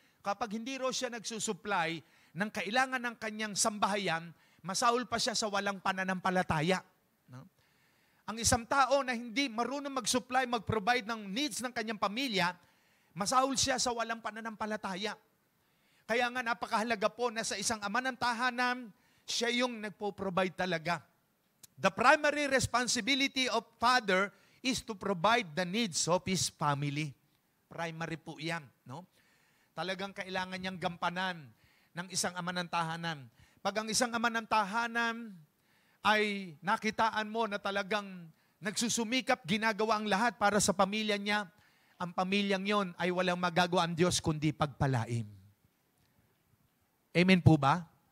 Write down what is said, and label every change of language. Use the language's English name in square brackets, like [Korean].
[Filipino] Kapag hindi raw siya nagsusupply ng kailangan ng kanyang sambahayan, masaul pa siya sa walang pananampalataya. No? Ang isang tao na hindi marunong mag-supply, mag-provide ng needs ng kanyang pamilya, masaul siya sa walang pananampalataya. Kaya nga napakahalaga po na sa isang ama ng tahanan, siya yung nagpo-provide talaga. [English] The primary responsibility of father is to provide the needs of his family. [Filipino] Primary po yan. No? Talagang kailangan niyang gampanan ng isang ama ng tahanan. Pag ang isang ama ng tahanan ay nakitaan mo na talagang nagsusumikap, ginagawa ang lahat para sa pamilya niya, ang pamilyang yon ay walang magagawa ang Diyos kundi pagpalain. Amen po ba?